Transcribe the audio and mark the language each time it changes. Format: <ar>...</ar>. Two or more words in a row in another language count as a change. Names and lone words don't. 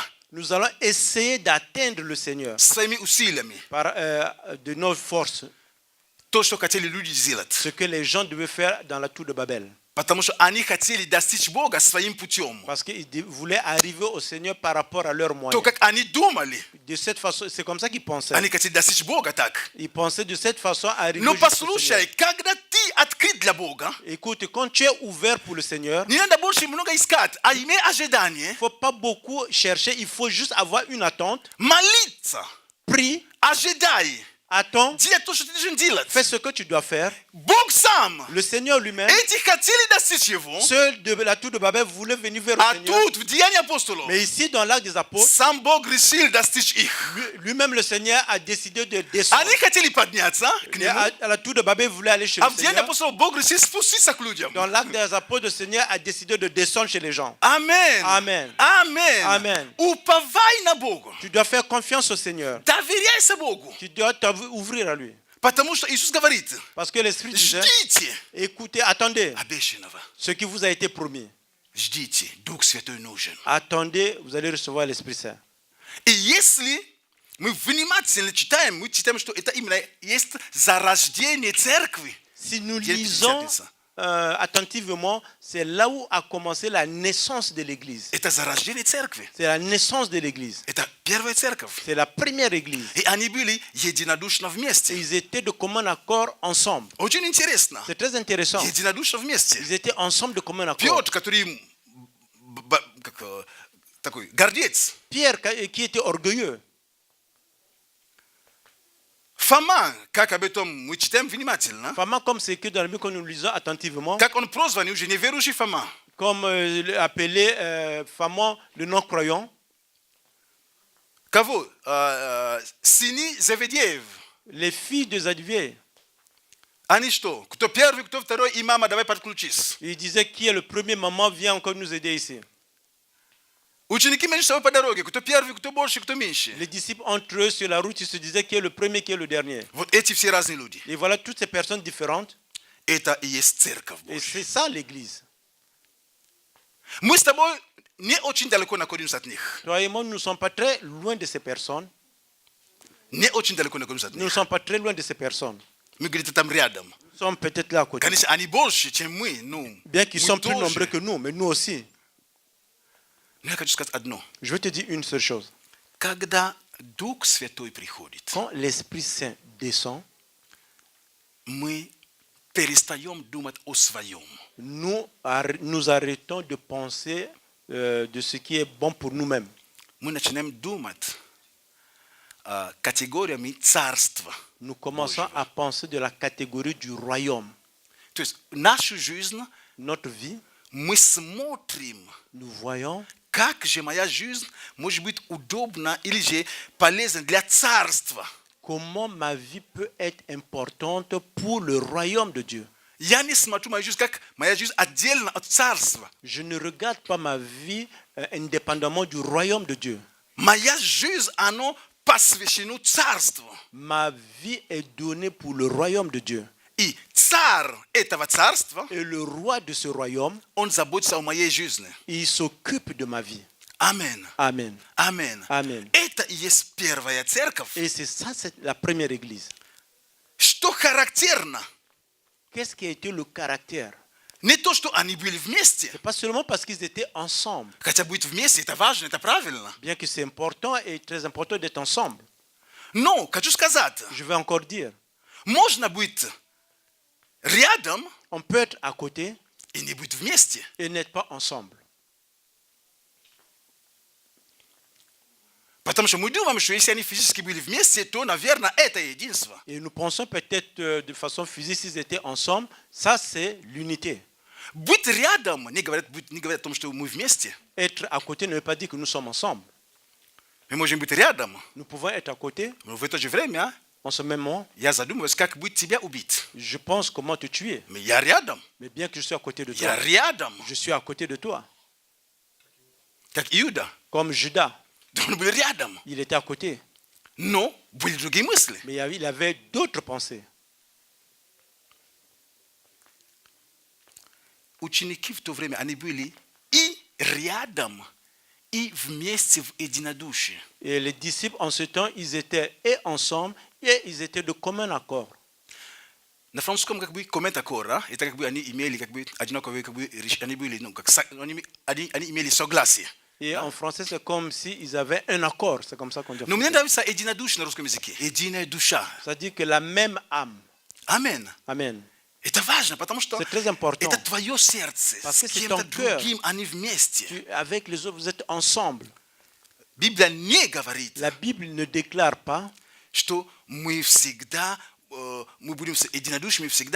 <fr>Nous allons essayer d'atteindre le Seigneur</fr> <ru>своими усилиями.</ru> <fr>par de nos forces,</fr> <ru>То, что хотели люди сделать.</ru> <fr>ce que les gens devaient faire dans la tour de Babel.</fr> <ru>Потому что они хотели достичь Бога своим путем.</ru> <fr>Parce qu'ils voulaient arriver au Seigneur par rapport à leurs</fr> <ru>То,</ru> <fr>moyens.</fr> <ru>как они думали,</ru> <fr>De cette façon, c'est comme ça qu'ils pensaient.</fr> <ru>они хотели достичь Бога так.</ru> <fr>Ils pensaient de cette façon arriver</fr> <ru>Но</ru> <fr>jusqu'au Seigneur.</fr> <ru>послушай, когда ты открыт для Бога,</ru> <fr>Écoute, quand tu es ouvert pour le Seigneur,</fr> <ru>не надо больше много искать, а имей ожидание,</ru> <fr>il ne faut pas beaucoup chercher, il faut juste avoir une attente.</fr> <ru>молиться,</ru> <fr>Prie,</fr> <ru>ожидай,</ru> <fr>attends,</fr> <ru>делай то, что ты должен делать.</ru> <fr>fais ce que tu dois faire.</fr> <ru>Бог сам,</ru> <fr>Le Seigneur lui-même,</fr> <ru>эти хотели достичь Его,</ru> <fr>ceux de la tour de Babel voulaient venir vers le</fr> <ru>а</ru> <fr>Seigneur.</fr> <ru>тут, в Деянии апостолов,</ru> <fr>Mais ici, dans l'acte des apôtres,</fr> <ru>сам Бог решил достичь их.</ru> <fr>lui-même, le Seigneur a décidé de descendre.</fr> <ru>Они хотели подняться к</ru> <fr>Et</fr> <ru>нему,</ru> <fr>à la tour de Babel, il voulait aller chez</fr> <ru>а</ru> <fr>le</fr> <ru>в Деянии</ru> <fr>Seigneur.</fr> <ru>апостолов Бог решил спуститься к людям.</ru> <fr>Dans l'acte des apôtres, le Seigneur a décidé de descendre chez les gens.</fr> <ru>Аминь.</ru> <fr>Amen.</fr> <ru>Аминь.</ru> <fr>Amen.</fr> <ru>Уповай на Бога.</ru> <fr>Tu dois faire confiance au Seigneur.</fr> <ru>Доверяйся Богу.</ru> <fr>Tu dois t'ouvrir à lui.</fr> <ru>Потому что Иисус говорит,</ru> <fr>Parce que l'Esprit disait,</fr> <ru>ждите</ru> <fr>écoutez, attendez</fr> <ru>обещанного.</ru> <fr>ce qui vous a été promis.</fr> <ru>Ждите, Дух Святой нужен.</ru> <fr>Attendez, vous allez recevoir l'Esprit Saint.</fr> <ru>И если мы внимательно читаем, мы читаем, что это именно есть зарождение церкви.</ru> <fr>Si nous Quelle lisons petite attentivement, c'est là où a commencé la naissance de l'Église.</fr> <ru>Это зарождение церкви.</ru> <fr>C'est la naissance de l'Église.</fr> <ru>Это первая церковь.</ru> <fr>C'est la première Église.</fr> <ru>И они были единодушно</ru> <fr>Et</fr> <ru>вместе.</ru> <fr>ils étaient de commun accord ensemble.</fr> <ru>Очень интересно.</ru> <fr>C'est très intéressant.</fr> <ru>Единодушно вместе.</ru> <fr>Ils étaient ensemble de commun accord.</fr> <ru>Петр, который такой гордец,</ru> <fr>Pierre, qui était orgueilleux,</fr> <ru>в Fama, как об этом мы читаем внимательно,</ru> <fr>Fama, comme c'est écrit dans la Bible que nous lisons attentivement,</fr> <ru>как он прозван уже неверующий Фома.</ru> <fr>comme appelé Fama, le non-croyant,</fr> <ru>Кого? Сыны Зеведеев.</ru> <fr>les filles de Zadvier.</fr> <ru>Они что? Кто первый, кто второй, и мама, давай подключись.</ru> <fr>Il disait qui est le premier, maman, viens encore nous aider ici.</fr> <ru>Ученики между собой по дороге. Кто первый, кто больше, кто меньше.</ru> <fr>Les disciples entre eux sur la route, ils se disaient qui est le premier, qui est le dernier.</fr> <ru>Вот эти все разные люди.</ru> <fr>Et voilà toutes ces personnes différentes.</fr> <ru>Это и есть церковь</ru> <fr>Et</fr> <ru>Божья.</ru> <fr>c'est ça l'église.</fr> <ru>Мы с тобой не очень далеко находимся от них.</ru> <fr>Toi et moi, nous ne sommes pas très loin de ces personnes.</fr> <ru>Не очень далеко находимся от</ru> <fr>Nous ne</fr> <ru>них.</ru> <fr>sommes pas très loin de ces personnes.</fr> <ru>Мы где-то там рядом.</ru> <fr>Nous sommes peut-être là à côté.</fr> <ru>Конечно, они больше, чем мы. Ну,</ru> <fr>Bien qu'ils</fr> <ru>мы</ru> <fr>soient plus</fr> <ru>тоже.</ru> <fr>nombreux que nous, mais nous aussi.</fr> <ru>Но я хочу сказать одно.</ru> <fr>Je vais te dire une seule chose.</fr> <ru>Когда Дух Святой приходит,</ru> <fr>Quand l'Esprit Saint descend,</fr> <ru>мы перестаем думать о своем.</ru> <fr>nous arrêtons de penser de ce qui est bon pour nous-mêmes.</fr> <ru>Мы начинаем думать категориями царства.</ru> <fr>Nous commençons à penser de la catégorie du royaume.</fr> <ru>То есть нашу жизнь</ru> <fr>Notre vie,</fr> <ru>мы смотрим,</ru> <fr>nous voyons</fr> <ru>как же моя жизнь может быть удобна или же полезна для царства.</ru> <fr>comment ma vie peut être importante pour le royaume de Dieu.</fr> <ru>Я не смотрю мою жизнь как моя жизнь отдельно от царства.</ru> <fr>Je ne regarde pas ma vie indépendamment du royaume de Dieu.</fr> <ru>Моя жизнь, она посвящена царству.</ru> <fr>Ma vie est donnée pour le royaume de Dieu.</fr> <ru>И царь этого царства,</ru> <fr>Et le roi de ce royaume,</fr> <ru>он заботится о моей жизни.</ru> <fr>il s'occupe de ma vie.</fr> <ru>Amen.</ru> <fr>Amen.</fr> <ru>Amen.</ru> <fr>Amen.</fr> <ru>Это и есть первая церковь.</ru> <fr>Et c'est ça, c'est la première église.</fr> <ru>Что характерно?</ru> <fr>Qu'est-ce qui a été le caractère?</fr> <ru>Не то, что они были вместе.</ru> <fr>C'est pas seulement parce qu'ils étaient ensemble,</fr> <ru>Хотя быть вместе, это важно, это правильно.</ru> <fr>bien que c'est important et très important d'être ensemble.</fr> <ru>Но, хочу сказать,</ru> <fr>Je vais encore dire,</fr> <ru>можно быть рядом</ru> <fr>on peut être à côté</fr> <ru>и не быть вместе.</ru> <fr>et n'être pas ensemble.</fr> <ru>Потому что мы думаем, что если они физически были вместе, то, наверное, это единство.</ru> <fr>Et nous pensons peut-être de façon physique, s'ils étaient ensemble, ça c'est l'unité.</fr> <ru>Быть рядом не говорит о том, что мы вместе.</ru> <fr>Être à côté ne veut pas dire que nous sommes ensemble.</fr> <ru>Мы можем быть рядом,</ru> <fr>Nous pouvons être à côté</fr> <ru>но в это же время</ru> <fr>en ce même moment.</fr> <ru>я задумываюсь, как быть тебя убить.</ru> <fr>Je pense comment te tuer.</fr> <ru>Mais я рядом,</ru> <fr>Mais bien que je suis à côté de</fr> <ru>я</ru> <fr>toi,</fr> <ru>рядом,</ru> <fr>je suis à côté de toi.</fr> <ru>как Иуда.</ru> <fr>Comme Judas,</fr> <ru>Он был рядом,</ru> <fr>il était à côté.</fr> <ru>но были другие мысли.</ru> <fr>Mais il avait d'autres pensées.</fr> <ru>Ученики в то время, они были и рядом, и вместе в единодушии.</ru> <fr>Et les disciples, en ce temps, ils étaient et ensemble et ils étaient de commun accord.</fr> <ru>На французском как бы комментакора, это как бы они имели как бы одинаковые как бы они были, ну как они имели согласие.</ru> <fr>Et en français, c'est comme s'ils avaient un accord. C'est comme ça qu'on dit.</fr> <ru>Но мне нравится единодушие на русском языке. Единая душа.</ru> <fr>C'est-à-dire que la même âme.</fr> <ru>Амен.</ru> <fr>Amen.</fr> <ru>Это важно, потому что</ru> <fr>C'est très important.</fr> <ru>это твое сердце.</ru> <fr>Parce</fr> <ru>С</ru> <fr>que c'est</fr> <ru>кем-то</ru> <fr>ton cœur.</fr> <ru>другим они вместе.</ru> <fr>Avec les autres, vous êtes ensemble.</fr> <ru>Библия не говорит,</ru> <fr>La Bible ne déclare pas</fr> <ru>что мы всегда, мы будем единодушными всегда.</ru>